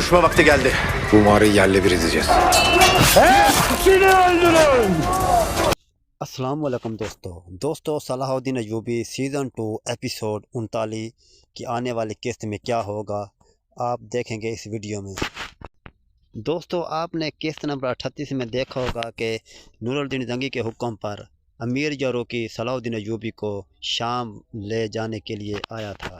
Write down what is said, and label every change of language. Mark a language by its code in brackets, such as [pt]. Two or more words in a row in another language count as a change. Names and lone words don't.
[tr] Konuşma vakti geldi. Bu mağarayı yerle bir edeceğiz. [ur] السلام علیکم دوستو صلاح الدین ایوبی سیزن 2 ایپیسوڈ 39 کی آنے والی قسط میں کیا ہوگا آپ دیکھیں گے اس ویڈیو میں۔ دوستو آپ نے قسط نمبر 38 میں دیکھا ہوگا کہ نور الدین زنگی کے حکم پر امیر جاروکی صلاح الدین ایوبی کو شام لے جانے کے لیے آیا تھا۔